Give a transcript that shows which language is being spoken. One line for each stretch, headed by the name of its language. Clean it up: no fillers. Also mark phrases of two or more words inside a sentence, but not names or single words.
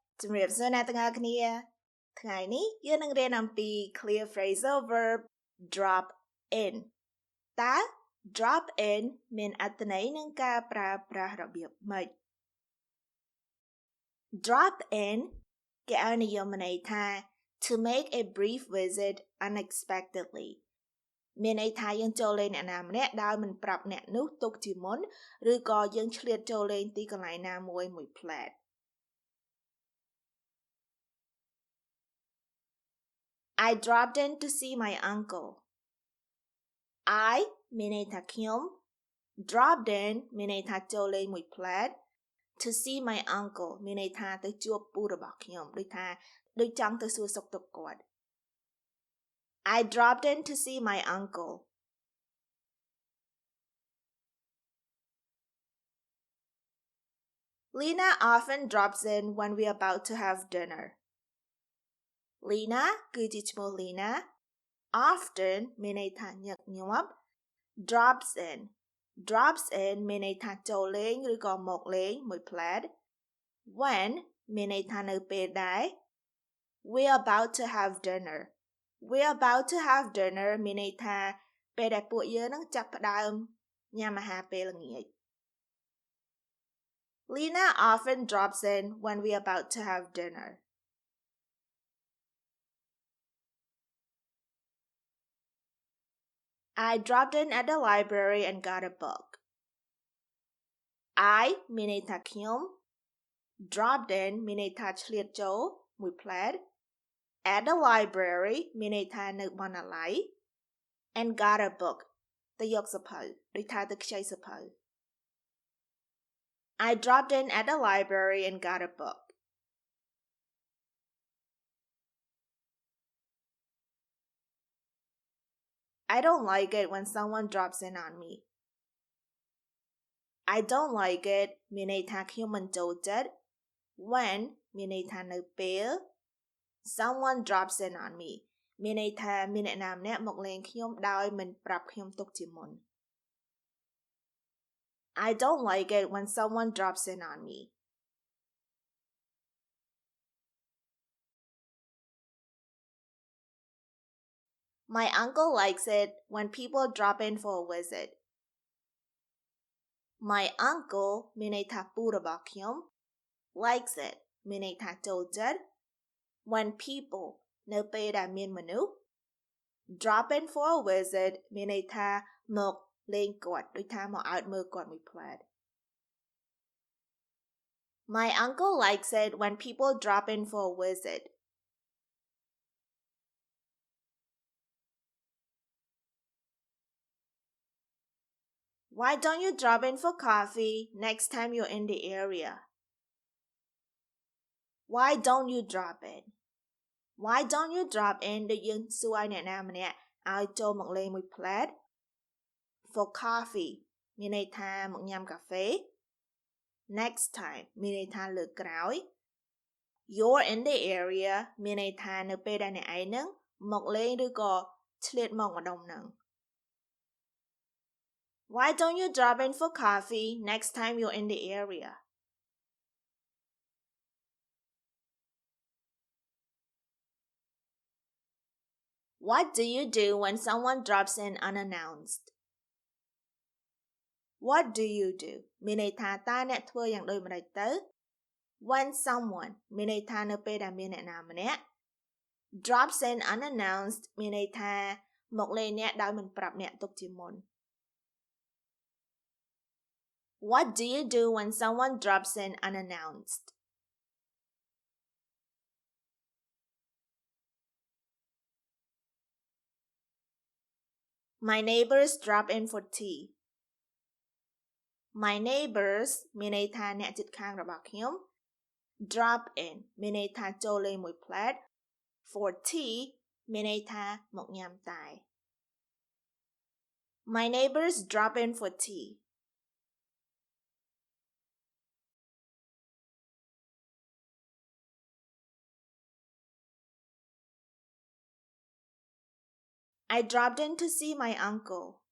Khmer: ជំរាបសួរអ្នកទាំងអស់គ្នាថ្ងៃនេះយើងនឹងរៀនអំពី
English: clear phrasal verb drop in
Khmer: តើ
English: drop in
Khmer: មានអត្ថន័យនឹងការប្រើប្រាស់របៀបម៉េច
English: drop in
Khmer: គេឲ្យនិយមន័យថា
English: to make a brief visit unexpectedly
Khmer: មានន័យថាយើងចូលលេងអ្នកណាម្នាក់ដោយមិនប្រាប់អ្នកនោះទុកជាមុនឬក៏យើងឆ្លៀតចូលលេងទីកន្លែងណាមួយផ្លែត
English: I dropped in to see my uncle.
Khmer: I មានន័យថាខ្ញុំ
English: dropped in
Khmer: មានន័យថាចូលលេងមួយផ្លែត
English: to see my uncle
Khmer: មានន័យថាទៅជួបពូរបស់ខ្ញុំដូចចង់ទៅសួរសុខទុក្ខគាត់
English: I dropped in to see my uncle. Lena often drops in when we're about to have dinner.
Khmer: Lena គឺជាឈ្មោះ Lena often មានន័យថាញឹកញាប់
English: drops in
Khmer: មានន័យថាចូលលេងឬក៏មកលេងមួយផ្លែត when មានន័យថានៅពេលដែល
English: we're about to have dinner
Khmer: មានន័យថាពេលដែលពួកយើងនឹងចាប់ផ្ដើមញ៉ាំអាហារពេលល្ងាច
English: Lena often drops in when we're about to have dinner. I dropped in at the library and got a book.
Khmer: I មានន័យថាខ្ញុំ
English: dropped in
Khmer: មានន័យថាឆ្លៀតចូលមួយផ្លែត
English: at the library
Khmer: មានន័យថានៅបណ្ណាល័យ
English: and got a book
Khmer: ទៅយកសៀវភៅដូចថាទៅខ្ចីសៀវភៅ
English: I dropped in at the library and got a book. I don't like it when someone drops in on me. I don't like it
Khmer: មានន័យថាខ្ញុំមិនចូលចិត្ត when មានន័យថានៅពេល
English: someone drops in on me
Khmer: មានន័យថាមានអ្នកណាម្នាក់មកលេងខ្ញុំដោយមិនប្រាប់ខ្ញុំទុកជាមុន
English: I don't like it when someone drops in on me. My uncle likes it when people drop in for a visit. My uncle
Khmer: មានន័យថាពូរបស់ខ្ញុំ
English: likes it
Khmer: មានន័យថាចូលចិត្ត
English: when people
Khmer: នៅពេលដែលមានមនុស្ស
English: drop in for a visit
Khmer: មានន័យថាមកលេងគាត់ដូចថាមកអោតមើលគាត់មួយផ្លែត
English: My uncle likes it when people drop in for a visit. Why don't you drop in for coffee next time you're in the area? Why don't you drop in? Why don't you drop in
Khmer: ដូចយើងសួរឲ្យអ្នកណាម្នាក់ឲ្យចូលមកលេងមួយផ្លែត
English: for coffee
Khmer: មានន័យថាមកញ៉ាំកាហ្វេ
English: next time
Khmer: មានន័យថាលើកក្រោយ
English: you're in the area
Khmer: មានន័យថានៅពេលដែលអ្នកឯងនឹងមកលេងឬក៏ឆ្លៀតមកម្ដុំនឹង
English: Why don't you drop in for coffee next time you're in the area? What do you do when someone drops in unannounced? What do you do?
Khmer: មានន័យថាតើអ្នកធ្វើយ៉ាងដូចម្ដេចទៅ
English: when someone
Khmer: មានន័យថានៅពេលដែលមានអ្នកណាម្នាក់
English: drops in unannounced
Khmer: មានន័យថាមកលេងអ្នកដោយមិនប្រាប់អ្នកទុកជាមុន
English: What do you do when someone drops in unannounced? My neighbors drop in for tea. My neighbors
Khmer: មានន័យថាអ្នកជិតខាងរបស់ខ្ញុំ
English: drop in
Khmer: មានន័យថាចូលលេងមួយផ្លែត
English: for tea
Khmer: មានន័យថាមកញ៉ាំតែ
English: My neighbors drop in for tea. I dropped in to see my uncle.